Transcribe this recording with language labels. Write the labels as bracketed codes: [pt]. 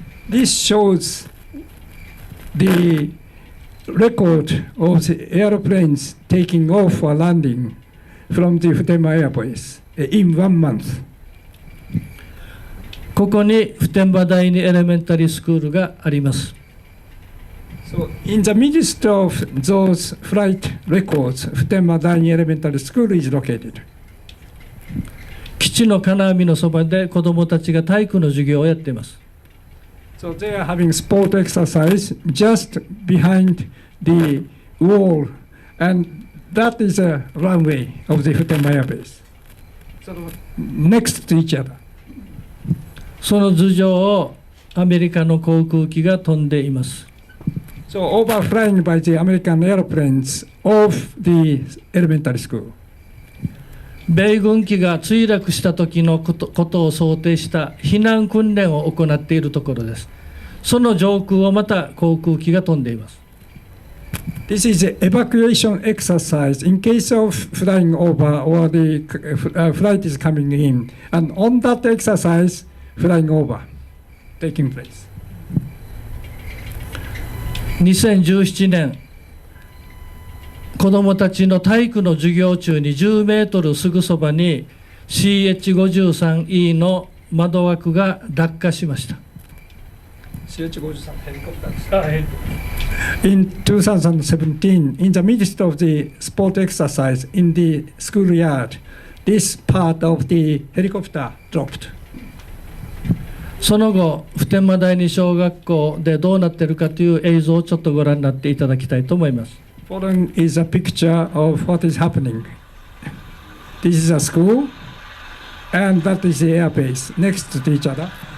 [en] This shows the record of the airplanes taking off or landing from the 普天間 Air Base in 1 month. [ja] ここに普天間第二エレメンタリースクールがあります。 [en] So in the midst of those flight records, 普天間第二 elementary school is located. [ja] 基地の金網のそばで子どもたちが体育の授業をやっています。 [en] So they are having sport exercise just behind the wall, and that is a runway of the 普天間 Air Base. So next to each other. [ja] その頭上をアメリカの航空機が飛んでいます。 [en] So overflying by the American airplanes of the elementary school. [ja] 米軍機が墜落した時のことを想定した避難訓練を行っているところです。その上空をまた航空機が飛んでいます。 [en] This is an evacuation exercise in case of flying over or the flight is coming in. And on that exercise, flying over, taking place. [ja] 2017年、子どもたちの体育の授業中に10メートルすぐそばに CH-53E の窓枠が落下しました。 CH-53 ヘリコプターです。 [en] In 2017, in the midst of the sport exercise in the schoolyard, this part of the helicopter dropped. [ja] その後、普天間第二小学校でどうなっているかという映像をちょっとご覧になっていただきたいと思います。 [en] Following is a picture of what is happening. This is a school, and that is the air base next to each other.